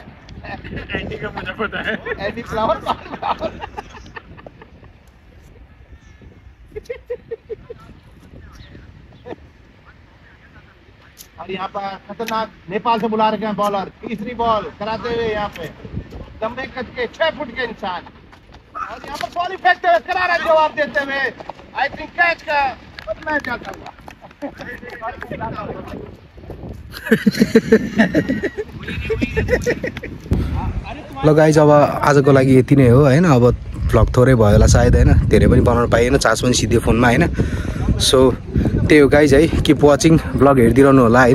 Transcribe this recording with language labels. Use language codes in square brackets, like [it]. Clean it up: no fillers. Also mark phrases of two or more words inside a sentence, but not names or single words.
[hi] एंटी का मुझे पता है, एंटी फ्लावर। और यहाँ पर खतरनाक नेपाल से बुला रखे हैं बॉलर। तीसरी बॉल कराते हुए यहाँ पे लंबे कद के 6 फुट के इंसान, और यहाँ पर बॉल फेंकते हुए करारा जवाब देते हुए [en] I think [hi] कैच का मैं जाता हुआ। [ne] ल गाइज, अब आजको लागि यति नै हो होइन। अब भ्लग थोरै भयो होला सायद होइन, धेरै पनि बनाउन पाइएन, चार्ज पनि सिधै फोनमा होइन। सो त्यही हो गाइज है, [en] keep watching, [ne] भ्लग हेरिदिरहनु होला होइन।